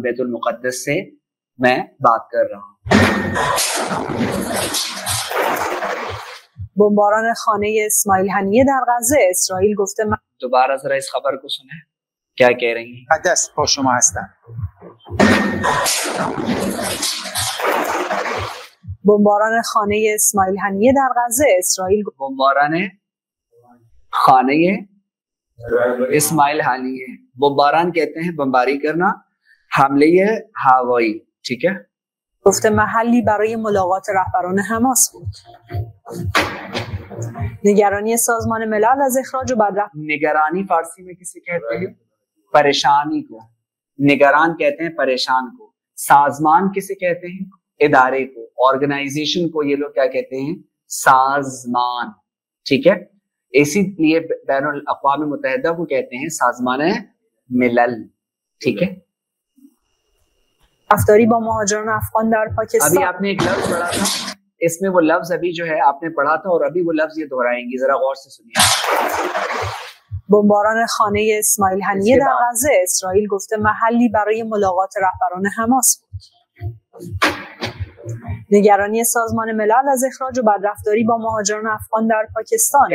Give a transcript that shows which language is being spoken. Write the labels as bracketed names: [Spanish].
[Urdu] بیت المقدس سے میں بات کر رہا ہوں. [Persian] بمباران خانه اسماعیل حنیه در غزه. اسرائیل گفته [Urdu] دوبارہ ذرا اس خبر کو سنیں کیا کہہ رہی ہیں. [Persian] مقدس با شما هستم. بمباران خانه اسماعیل حنیه در غزه. اسرائیل بمباران خانه اسماعیل حنیه. [Urdu] بمباران کہتے ہیں بمباری کرنا، [Persian] حمله هوایی. [Urdu] ٹھیک ہے. [Persian] گفته محلی برای ملاقات رهبران حماس بود. نگرانی سازمان ملل از اخراج و بدرفت. [Urdu] نگرانی فارسی میں کسی کہتے ہیں پریشانی کو، نگران کہتے ہیں پریشان کو. سازمان کسے کہتے ہیں؟ ادارے کو، آرگنائزیشن کو یہ لوگ کیا کہتے ہیں؟ سازمان. ٹھیک ہے. اسی لیے بین الاقوام متحدہ کو کہتے ہیں سازمان ملل. ٹھیک ہے. [Persian] رفتاری با مهاجران افغان در پاکستان. [Urdu] ابھی آپ نے ایک لفظ پڑھا تھا، اس میں وہ لفظ ابھی جو ہے آپ نے پڑھا تھا اور ابھی وہ لفظ یہ دہرائیں گی، ذرا غور سے سنیے. [Persian] بمباران خانه اسماعیل حنیه در غزه. اسرائیل گفته محلی برای ملاقات رهبران حماس بود. نگرانی سازمان ملل از اخراج و بدرفتاری با مهاجران افغان در پاکستان.